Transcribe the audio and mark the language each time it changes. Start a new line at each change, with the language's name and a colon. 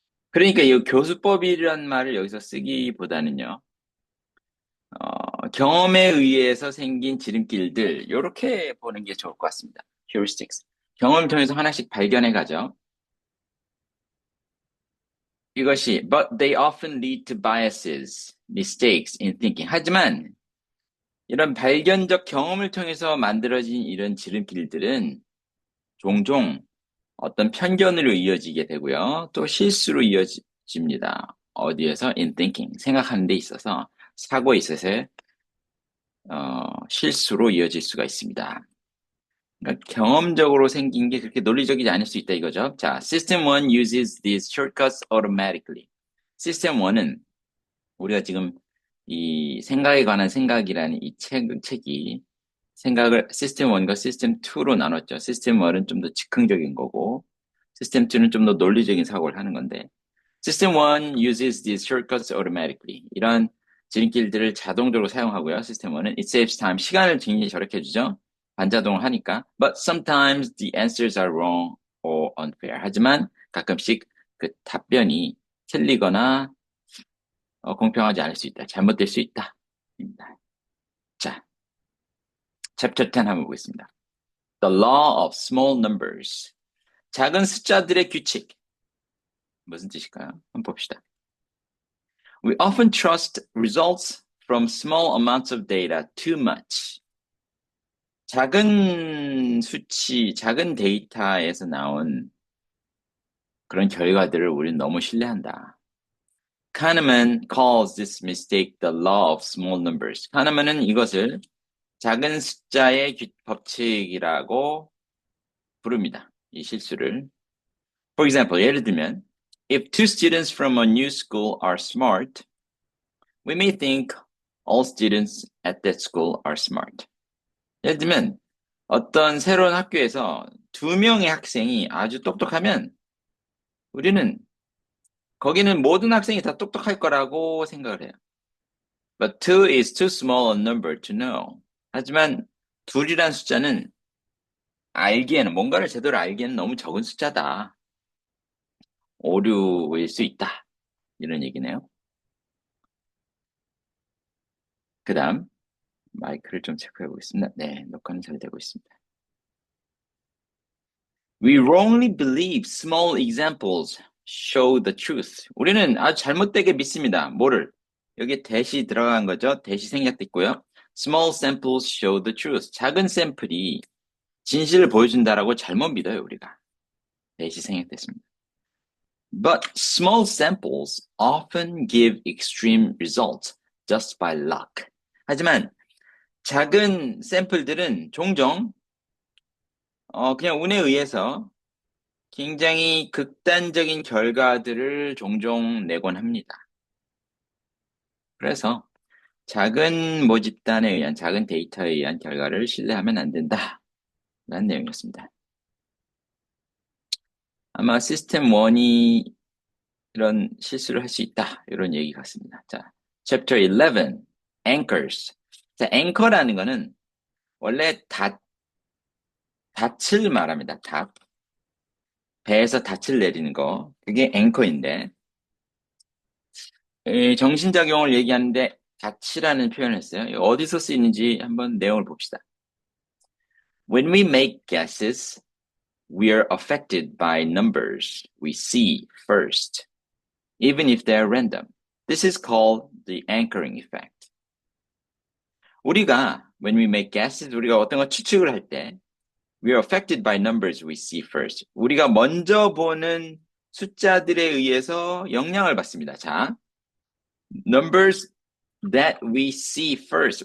Korean: 그러니까 이 교수법이라는 말을 여기서 쓰기보다는요, 경험에 의해서 생긴 지름길들, 이렇게 보는 게 좋을 것 같습니다.
English: heuristics.
Korean: 경험을 통해서 하나씩 발견해 가죠.
English: 이것이, but they often lead to biases, mistakes in thinking.
Korean: 하지만 이런 발견적 경험을 통해서 만들어진 이런 지름길들은 종종 어떤 편견으로 이어지게 되고요. 또 실수로 이어집니다. 어디에서?
English: in thinking.
Korean: 생각하는 데 있어서, 사고에 있어서 실수로 이어질 수가 있습니다. 그러니까 경험적으로 생긴 게 그렇게 논리적이지 않을 수 있다 이거죠.
English: 자, System 1 uses these shortcuts automatically.
Korean: System 1은 우리가 지금 이 생각에 관한 생각이라는 이 책이 생각을 시스템 1과 시스템 2로 나눴죠. 시스템 1은 좀 더 즉흥적인 거고, 시스템 2는 좀 더 논리적인 사고를 하는 건데, 시스템 1
English: uses these shortcuts automatically.
Korean: 이런 지름길들을 자동적으로 사용하고요. 시스템 1은
English: it saves time.
Korean: 시간을 굉장히 절약해 주죠. 반자동을 하니까.
English: But sometimes the answers are wrong or unfair.
Korean: 하지만 가끔씩 그 답변이 틀리거나 공평하지 않을 수 있다. 잘못될 수 있다. 입니다. 자, 챕터 10 한번 보겠습니다.
English: The law of small numbers.
Korean: 작은 숫자들의 규칙. 무슨 뜻일까요? 한번 봅시다.
English: We often trust results from small amounts of data too much.
Korean: 작은 수치, 작은 데이터에서 나온 그런 결과들을 우리는 너무 신뢰한다.
English: Kahneman calls this mistake the law of small numbers.
Korean: 카네만은 이것을 작은 숫자의 법칙이라고 부릅니다. 이 실수를.
English: For example,
Korean: 예를 들면,
English: if two students from a new school are smart, we may think all students at that school are smart. 예를 들면,
Korean: 어떤 새로운 학교에서 두 명의 학생이 아주 똑똑하면 우리는 거기는 모든 학생이 다 똑똑할 거라고 생각을 해요.
English: But two is too small a number to know.
Korean: 하지만 둘이란 숫자는 알기에는 뭔가를 제대로 알기에는 너무 적은 숫자다. 오류일 수 있다. 이런 얘기네요. 그 다음 마이크를 좀 체크해 보겠습니다. 네, 녹화는 잘 되고 있습니다.
English: We wrongly believe small examples show the truth.
Korean: 우리는 아주 잘못되게 믿습니다. 뭐를? 여기 대시 들어간 거죠. 대시 생략됐고요.
English: Small samples show the truth.
Korean: 작은 샘플이 진실을 보여준다라고 잘못 믿어요, 우리가. 대시 생략됐습니다.
English: But small samples often give extreme results just by luck.
Korean: 하지만 작은 샘플들은 종종 그냥 운에 의해서 굉장히 극단적인 결과들을 종종 내곤 합니다. 그래서 작은 모집단에 의한 작은 데이터에 의한 결과를 신뢰하면 안 된다. 라는 내용이었습니다. 아마 시스템 1이 이런 실수를 할 수 있다. 이런 얘기 같습니다. 자,
English: Chapter 11, Anchors.
Korean: 자, 앵커라는 거는 원래 닻을 말합니다. 닻. 배에서 닻을 내리는 거. 그게 앵커인데, 정신작용을 얘기하는데 닻이라는 표현을 했어요. 어디서 쓰이는지 한번 내용을 봅시다.
English: When we make guesses, we are affected by numbers we see first, even if they are random. This is called the anchoring effect.
Korean: 우리가
English: when we make guesses,
Korean: 우리가 어떤 거 추측을 할 때
English: we are affected by numbers we see first.
Korean: 우리가 먼저 보는 숫자들에 의해서 영향을 받습니다.
English: 자, numbers that we see first.